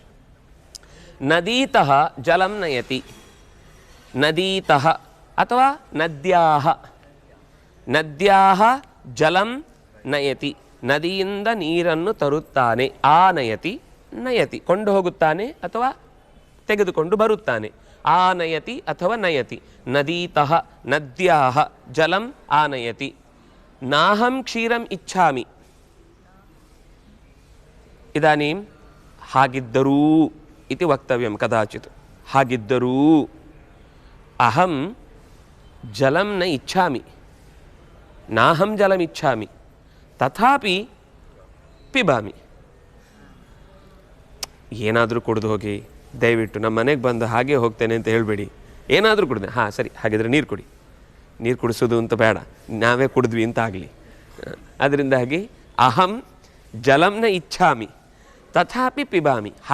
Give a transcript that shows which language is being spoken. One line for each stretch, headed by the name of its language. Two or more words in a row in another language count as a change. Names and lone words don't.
Sanskrit: ನದೀತಃ ಜಲಂ ನಯತಿ. ನದೀತಃ ಅಥವಾ ನದ್ಯಾಃ, ನದ್ಯಾಃ ಜಲಂ ನಯತಿ.
Kannada: ನದಿಯಿಂದ ನೀರನ್ನು ತರುತ್ತಾನೆ.
Sanskrit: ಆನಯತಿ, ನಯತಿ,
Kannada: ಕೊಂಡು ಹೋಗುತ್ತಾನೆ ಅಥವಾ ತೆಗೆದುಕೊಂಡು ಬರುತ್ತಾನೆ.
Sanskrit: ಆನಯತಿ ಅಥವಾ ನಯತಿ. ನದೀತಃ ನದ್ಯಾಃ ಜಲಂ ಆನಯತಿ. ನಾಹಂ ಕ್ಷೀರಂ ಇಚ್ಛಾಮಿ. ಇದಾನೀಂ ಹಾಗಿದ್ದರೂ ಇತಿ ವಕ್ತವ್ಯಂ ಕದಾಚಿತ್. ಹಾಗಿದ್ದರೂ ಅಹಂ ಜಲಂ ನ ಇಚ್ಛಾಮಿ, ನಾಹಂ ಜಲಂ ಇಚ್ಛಾಮಿ, ತಥಾಪಿ ಪಿಬಾಮಿ.
Kannada: ಏನಾದರೂ ಕುಡಿದು ಹೋಗಿ, ದಯವಿಟ್ಟು ನಮ್ಮ ಮನೆಗೆ ಬಂದು ಹಾಗೆ ಹೋಗ್ತೇನೆ ಅಂತ ಹೇಳಬೇಡಿ. ಏನಾದರೂ ಕುಡಿದೆ, ಹಾಂ ಸರಿ ಹಾಗಿದ್ರೆ ನೀರು ಕುಡಿ. ನೀರು ಕುಡಿಸೋದು ಅಂತ ಬೇಡ, ನಾವೇ ಕುಡಿದ್ವಿ ಅಂತ ಆಗಲಿ.
Sanskrit: ಅದರಿಂದಾಗಿ ಅಹಂ ಜಲಂನ ಇಚ್ಛಾಮಿ ತಥಾಪಿ ಪಿಬಾಮಿ.